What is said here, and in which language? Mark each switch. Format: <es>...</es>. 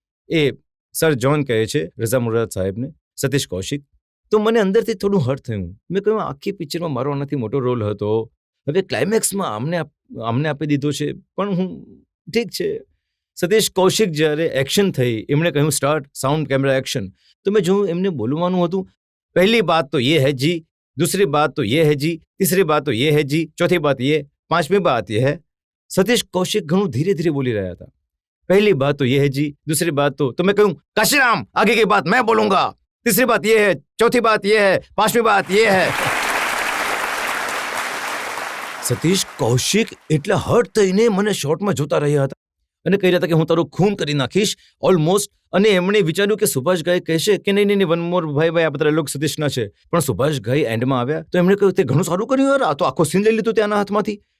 <gu>એ sir John કહે છે રઝા મુરાદ સાહેબને, સતીશ કૌશિક. તો મને અંદરથી થોડું હર્ટ થયું. મેં કહ્યું આખી પિક્ચરમાં મારો આનાથી મોટો રોલ હતો, હવે ક્લાઇમેક્સમાં આમને આપી દીધો છે. પણ હું ઠીક છે. સતીશ કૌશિક જ્યારે એક્શન થઈ, એમણે કહ્યું સ્ટાર્ટ, સાઉન્ડ, કેમેરા, એક્શન. તો મેં જોયું એમને બોલવાનું હતું, પહેલી બાત</gu> <hi>તો ये है जी, दूसरी बात तो ये है जी, तीसरी बात तो ये है जी, चौथी बात ये, 5वीं बात ये है.</hi> <gu>सतीश कौशिक ઘણું ધીરે ધીરે બોલી રહ્યા હતા.</gu> <hi>पहली बात तो ये है जी, दूसरी बात तो मैं कहूं काशीराम आगे की बात मैं बोलूंगा, तीसरी बात ये है, चौथी बात ये है, 5वीं बात ये है.</hi> <gu>સતીશ કૌશિક એટલા હર્ટ થઈને મને શોર્ટમાં જોતા રહ્યા હતા અને કહી રહ્યા હતા કે હું તારું ખૂન કરી નાખીશ ઓલમોસ્ટ. અને એમણે વિચાર્યું કે સુભાષઘાઈ કહેશે કે નહીં વન મોર ભાઈ આ બધા ડાયલોગ સતીશના છે. પણ સુભાષઘાઈ એન્ડમાં આવ્યા તો એમણે કહ્યું તે ઘણું સારું કર્યું યાર, આ તો આખો સીન લઈ લીધું ત્યાંના હાથમાંથી.</gu>